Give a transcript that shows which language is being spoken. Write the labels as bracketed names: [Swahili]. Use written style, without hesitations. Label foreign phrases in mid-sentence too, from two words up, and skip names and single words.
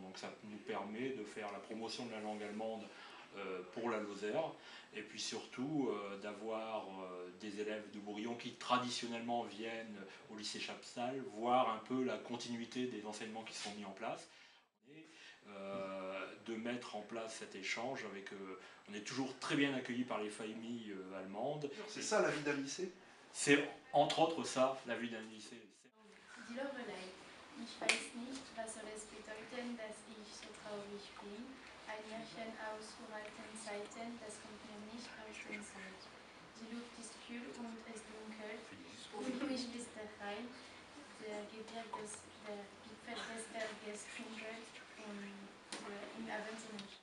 [French] Donc ça nous permet de faire la promotion de la langue allemande pour la Lozère, et puis surtout d'avoir des élèves de Bourillon qui traditionnellement viennent au lycée Chaptal, voir un peu la continuité des enseignements qui sont mis en place, et de mettre en place cet échange avec on est toujours très bien accueillis par les familles allemandes. C'est ça la vie d'un lycée? C'est entre autres ça, la vie d'un lycée. [German] Die Lorelei, ich weiß nicht, was soll es bedeuten, dass ich so traurig bin. Ein Märchen aus uralten Zeiten, das kommt mir nicht aus dem Sinn. Die Luft ist kühl und es dunkelt, unruhig bis der Rhein, der Gipfel des Berges tungelt und im Abend Sonnenschein.